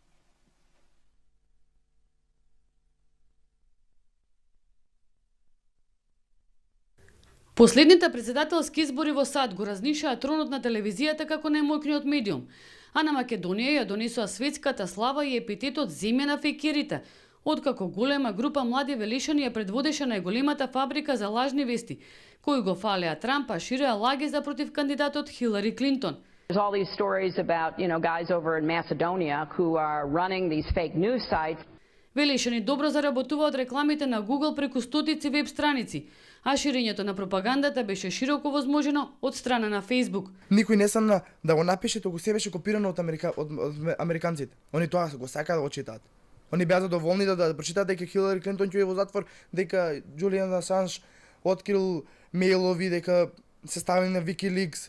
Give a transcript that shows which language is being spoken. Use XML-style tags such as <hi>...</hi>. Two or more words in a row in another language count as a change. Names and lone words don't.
<mk>Последните председателски избори во САД го разнишаа тронот на телевизијата како најмоќниот медиум, а на Македонија ја донесоа светската слава и епитетот земја на фекерите, откако голема група млади велишани ја предводеше најголемата фабрика за лажни вести, кои го фалеа Трамп, а ширеа лаги за против кандидатот Хилари Клинтон.</mk> <en>There's all these stories about, guys over in Macedonia who are running these fake news sites.</en> <mk>Велишани добро заработува од рекламите на Google преку стотици веб страници, а ширењето на пропагандата беше широко возможено од страна на Facebook. Никој не сакна да го напише, тоа се беше копирано од американците. Они тоа го сакаат да го читаат. Они беа задоволни да прочитаат дека Хилари Клинтон ќе во затвор, дека Џулијан Асанж открил мејлови, дека се ставили на WikiLeaks.</mk>